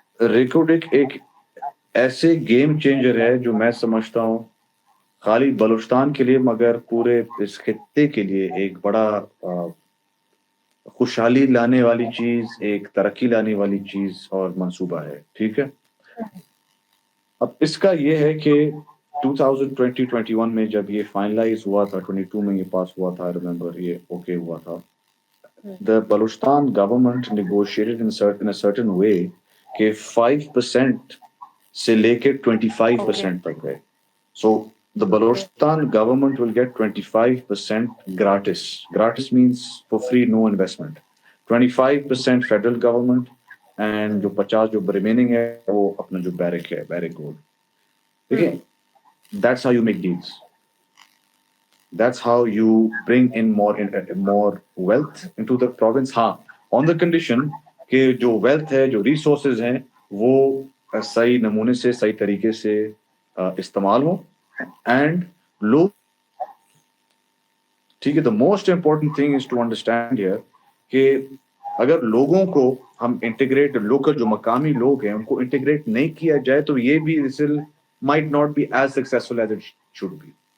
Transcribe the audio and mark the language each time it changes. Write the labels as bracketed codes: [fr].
[ur] ریکوٹک ایک ایسے game changer ہے جو میں سمجھتا ہوں خالی بلوچستان کے لیے مگر پورے اس خطے کے لیے ایک بڑا خوشحالی لانے والی چیز، ایک ترقی لانے والی چیز اور منصوبہ ہے، ٹھیک ہے. اب اس کا یہ ہے کہ 2021 میں جب یہ فائنلائز ہوا تھا، 22 میں یہ پاس ہوا تھا، ریمبر یہ اوکے ہوا تھا. [en] The Balochistan government negotiated in a certain way [ur] کہ 5% سے لے کے 25% تک گئے. [en] So the Balochistan government will get 25% gratis. Gratis means for free, no investment. 25% federal government and [ur] جو 50 جو remaining ہے وہ اپنا جو بیرک ہے، بیرک گولڈ. [en] دیکھیں that's how you make deals. That's how you bring in more wealth into the province. [ur] ہاں [en] on the condition [ur] کہ جو wealth ہے، جو resources ہیں وہ صحیح نمونے سے، صحیح طریقے سے استعمال ہوں اینڈ لوگ، ٹھیک ہے. [en] the most important thing is to understand here [ur] کہ اگر لوگوں کو ہم انٹیگریٹ، لوکل جو مقامی لوگ ہیں ان کو انٹیگریٹ نہیں کیا جائے تو یہ بھی [en] might not be as successful as it should be.